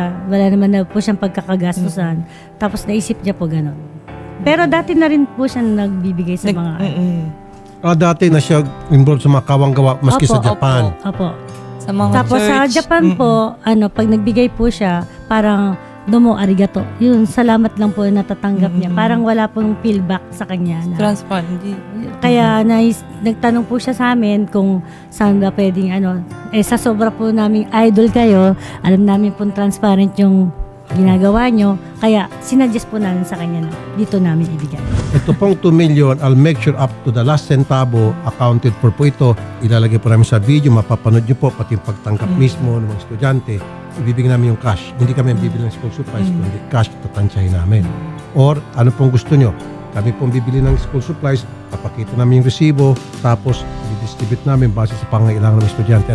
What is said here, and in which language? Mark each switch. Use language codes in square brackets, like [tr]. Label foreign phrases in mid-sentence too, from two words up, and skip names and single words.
[tl] Wala naman daw po siyang pagkakagastusan. Tapos naisip niya po ganun. Pero dati na rin po siya nagbibigay sa mga... Dati na siya involved sa mga kawang-gawa maski sa Opo, Japan. Opo. Sa mga Tapos sa church. Japan po, pag nagbigay po siya, parang [ja] どうもありがとう. [tl] Yun, salamat lang po na natatanggap niya. Parang wala pong feedback sa kanya. Na, Transparent. Hindi. kaya nagtanong po siya sa amin kung saan ba pwedeng sa sobra po naming idol kayo, alam namin pong transparent yung ginagawa nyo. Kaya sinuggest po namin sa kanya na dito namin ibigay. Ito pong 2 million, [en] I'll make sure up to the last centavo accounted for [tl] po ito. Ilalagay po namin sa video, mapapanood nyo po, pati yung pagtangkap mismo ng mga estudyante. Ibibigay namin yung cash. Hindi kami ang bibili ng [en] school supplies, [tl] kundi cash tatansyahin namin. Or ano pong gusto nyo? Kami pong bibili ng [en] school supplies, [tl] papakita namin yung resibo, tapos i-distribute namin base sa pangailangan ng estudyante.